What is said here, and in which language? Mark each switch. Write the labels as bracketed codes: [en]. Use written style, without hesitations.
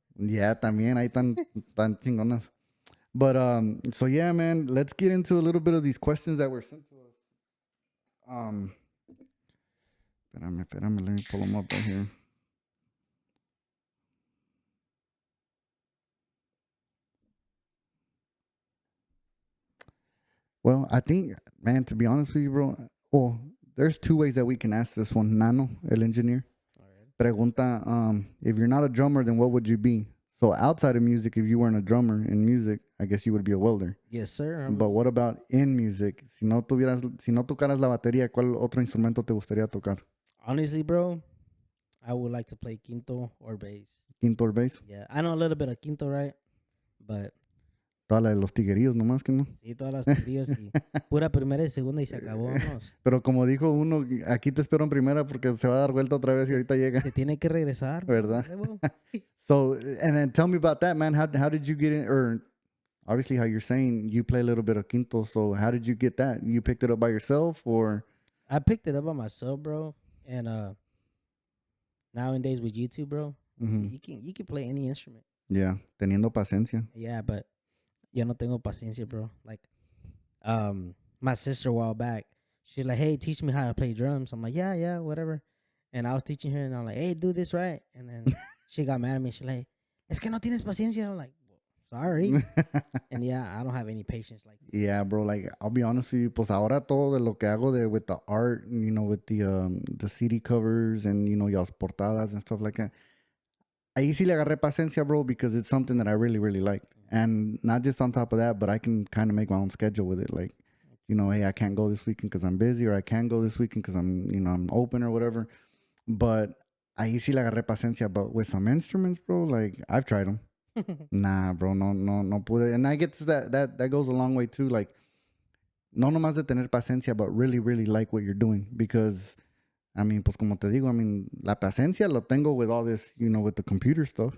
[es] Yeah, también ahí tan chingonas. [en] But so yeah, man, let's get into a little bit of these questions that were sent to us. [es] Espérame, [en] let me pull them up right here. Well, I think, man, to be honest with you, bro, well, there's two ways that we can ask this one. Nano, el engineer, pregunta, if you're not a drummer, then what would you be? So outside of music, if you weren't a drummer in music, I guess you would be a welder. Yes, sir. But what about in music? [es] Si no tocaras la batería, ¿cuál otro instrumento te gustaría tocar? [en] Honestly, bro, I would like to play quinto or bass. Quinto or bass? Yeah, I know a little bit of quinto, right? But [es] Toda la de los tiguerillos nomás que no. sí, todas las tríos y pura primera y segunda y se acabó. Vamos. Pero como dijo uno, aquí te espero en primera porque se va a dar vuelta otra vez y ahorita llega. Se tiene que regresar. ¿Verdad? [en] Bro. So, and then tell me about that, man. How did you get in, or obviously how you're saying you play a little bit of quinto, so how did you get that? You picked it up by yourself, or? I picked it up by myself, bro. And nowadays with YouTube, bro, you can play any instrument. [es] Yeah, teniendo paciencia. [en] Yeah, but [es] yo no tengo paciencia, [en] bro. Like, my sister a while back, she's like, "Hey, teach me how to play drums." I'm like, "Yeah, whatever." And I was teaching her, and I'm like, "Hey, do this right." And then she got mad at me. She's like, [es] "Es que no tienes paciencia." [en] I'm like, well, "Sorry." And yeah, I don't have any patience like that. Yeah, bro. Like, I'll be honest with you. [es] Pues ahora todo de lo que hago [en] with the art, with the CD covers and las portadas and stuff like that. [es] Ahí sí le agarré paciencia, [en] bro, because it's something that I really, really liked. And not just on top of that, but I can kind of make my own schedule with it. Like, hey, I can't go this weekend because I'm busy, or I can go this weekend because I'm open or whatever. But [es] ahí sí le agarré paciencia. [en] But with some instruments, bro, like, I've tried them. Nah, bro, [es] no pude. [en] And I guess that goes a long way too. Like, [es] no nomás de tener paciencia, [en] but really, really like what you're doing. Because, I mean, [es] pues como te digo, [en] I mean, [es] la paciencia lo tengo [en] with all this, with the computer stuff.